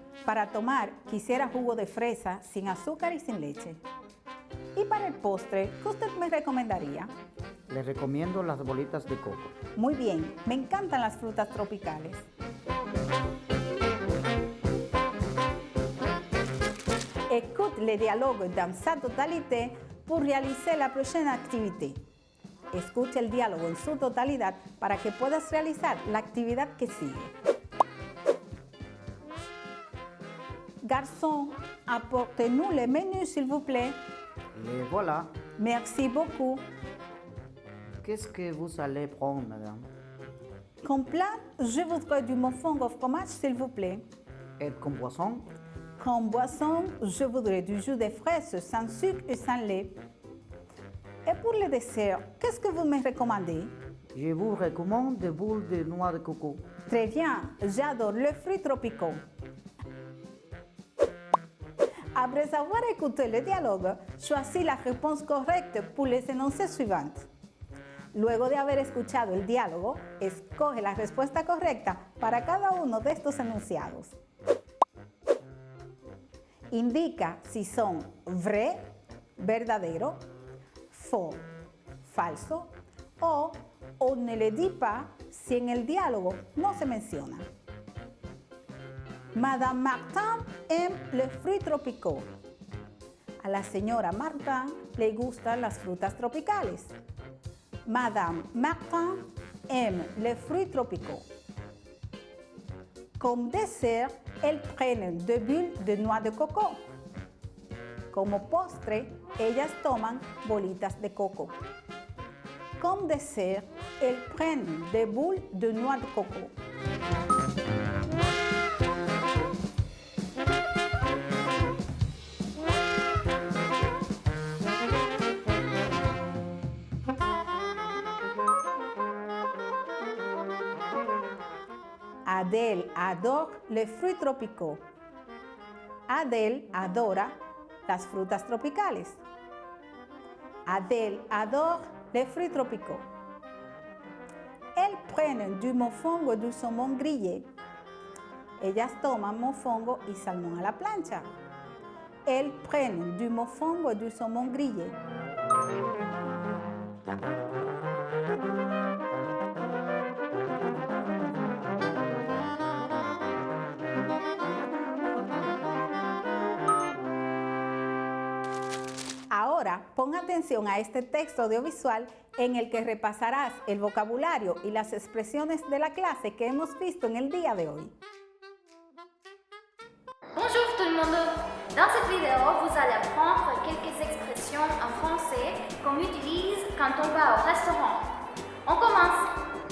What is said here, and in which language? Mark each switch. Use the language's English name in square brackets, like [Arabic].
[Spanish] Para tomar, quisiera jugo de fresa sin azúcar y sin leche. Y para el postre, ¿qué usted me recomendaría? Les recomiendo las bolitas de coco. Muy bien, me encantan las frutas tropicales. [French] Écoute les dialogues dans sa totalité pour réaliser la prochaine activité. [Spanish] Escucha el diálogo en su totalidad para que puedas realizar la actividad que sigue. [French] Garçon, apportez-nous le menu, s'il vous plaît. Les voilà. Merci beaucoup. Qu'est-ce que vous allez prendre, madame? Comme plat, je voudrais du mouflon au fromage, s'il vous plaît. Et con boisson? Comme boisson, je voudrais du jus de fraises sans sucre et sans lait. Et pour le dessert, qu'est-ce que vous me recommandez? Je vous recommande des boules de noix de coco. Très bien, j'adore les fruits tropicaux. Après avoir écouté le dialogue, choisis la réponse correcte pour les énoncés suivants. [Spanish] Luego de haber escuchado el diálogo, escoge la respuesta correcta para cada uno de estos enunciados. Indica si son vrai, verdadero, faux, falso, o [French] on ne le dit pas [Spanish] si en el diálogo no se menciona. [French] Madame Martin aime les fruits tropicaux. [Spanish] A la señora Martin le gustan las frutas tropicales. [French] Madame Martin aime les fruits tropicaux. Comme dessert, elles prennent des bulles de noix de coco. [Spanish] Como postre, ellas toman bolitas de coco. [French] Comme dessert, elles prennent des boules de noix de coco. Adèle adore les fruits tropicaux. [Spanish] Adèle adora las frutas tropicales. [French] Adèle adore les fruits tropicaux. Elles prennent du mofongo et du saumon grillé. [Spanish] Ellas toman mofongo y salmón a la plancha. [French] Elles prennent du mofongo et du saumon grillé. [Spanish] Ahora, pon atención a este texto audiovisual en el que repasarás el vocabulario y las expresiones de la clase que hemos visto en el día de hoy. [French] Bonjour tout le monde! Dans cette vidéo, vous allez apprendre quelques expressions en français qu'on utilise quand on va au restaurant. On commence!